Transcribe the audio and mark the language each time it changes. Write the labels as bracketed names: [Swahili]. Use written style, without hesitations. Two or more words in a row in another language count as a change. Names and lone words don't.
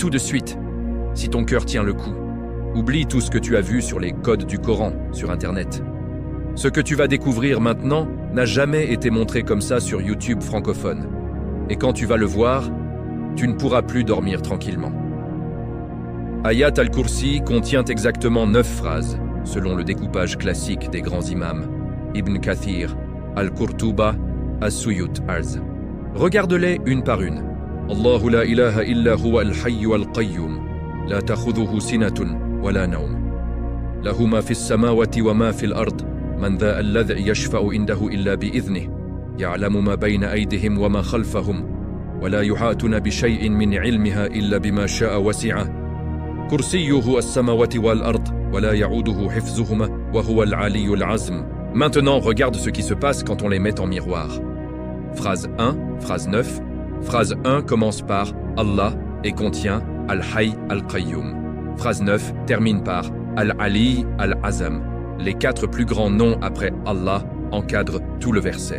[French] À tout de suite, si ton cœur tient le coup. Oublie tout ce que tu as vu sur les codes du Coran, sur Internet. Ce que tu vas découvrir maintenant n'a jamais été montré comme ça sur YouTube francophone. Et quand tu vas le voir, tu ne pourras plus dormir tranquillement. Ayat al-Kursi contient exactement 9 phrases, selon le découpage classique des grands imams, Ibn Kathir, Al-Qurtuba, As-Suyut Arz. Regarde-les une par une. [Arabic] الله لا إله إلا هو الحي القيوم، لا تأخذه سنة ولا نوم. له ما في السماوات وما في الأرض، من ذا الذي يشفع عنده إلا بإذنه، يعلم ما بين أيديهم وما خلفهم، ولا يحيطون بشيء من علمها إلا بما شاء وسع. كرسيه السماوات والأرض، ولا يؤوده حفظهما، وهو العلي العظم. [French] Maintenant, regarde ce qui se passe quand on les met en miroir. Phrase 1, phrase 9. Phrase 1 commence par Allah et contient Al-Hayy Al-Qayyum. Phrase 9 termine par Al-Ali Al-Azam. Les 4 plus grands noms après Allah encadrent tout le verset.